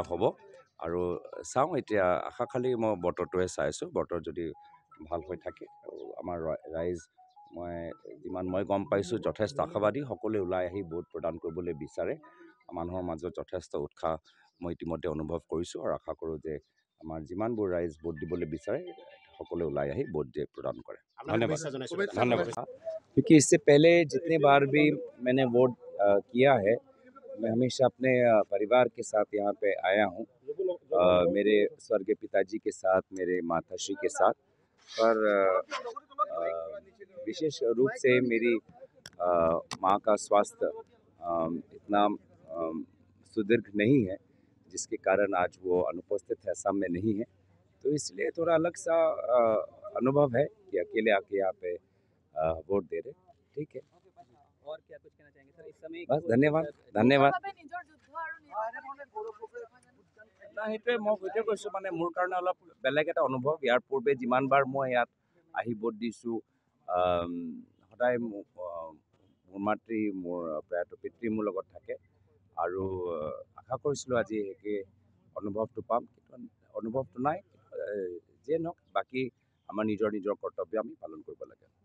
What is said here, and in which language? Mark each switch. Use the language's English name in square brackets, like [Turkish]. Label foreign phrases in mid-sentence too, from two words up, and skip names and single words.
[Assamese] হ'ব আৰু চাওঁ এতিয়া আশা খালি মই বতৰটোহে চাইছোঁ, বতৰ যদি ভাল হৈ থাকে আৰু আমাৰ ৰাইজ মই গম পাইছোঁ যথেষ্ট আশাবাদী, সকলোৱে ওলাই আহি ভোট প্ৰদান কৰিবলৈ বিচাৰে, মানুহৰ মাজত যথেষ্ট উৎসাহ মই ইতিমধ্যে অনুভৱ কৰিছোঁ আৰু আশা কৰোঁ যে আমাৰ যিমানবোৰ ৰাইজ ভোট দিবলৈ বিচাৰে সকলোৱে ওলাই আহি ভোট প্ৰদান কৰে। ধন্যবাদ। [Hindi] क्योंकि इससे पहले जितने बार भी मैंने वोट किया है, मैं हमेशा अपने परिवार के साथ यहाँ पे आया हूँ, मेरे स्वर्गीय पिताजी के साथ, मेरे माताश्री के साथ, पर विशेष रूप से मेरी माँ का स्वास्थ्य इतना सुदृढ़ नहीं है जिसके कारण आज वो अनुपस्थित है, असम में नहीं है, तो इसलिए थोड़ा अलग सा अनुभव है कि अकेले आके यहाँ पे वोट दे रहे। ठीक है। और क्या कुछ कहना चाहेंगे सर इस समय बस धन्यवाद [Assamese] धन्यবাদ সেইটোৱে মই সেইটোৱে কৈছোঁ মানে মোৰ কাৰণে অলপ বেলেগ এটা অনুভৱ ইয়াৰ পূৰ্বে যিমানবাৰ মই ইয়াত আহি ভোট দিছোঁ সদায় মোৰ মাতৃ মোৰ প্ৰয়াত পিতৃ মোৰ লগত থাকে আৰু আশা কৰিছিলোঁ আজি একে অনুভৱটো পাম কিন্তু অনুভৱটো নাই যিয়ে নহওক বাকী আমাৰ নিজৰ নিজৰ কৰ্তব্য আমি পালন কৰিব লাগে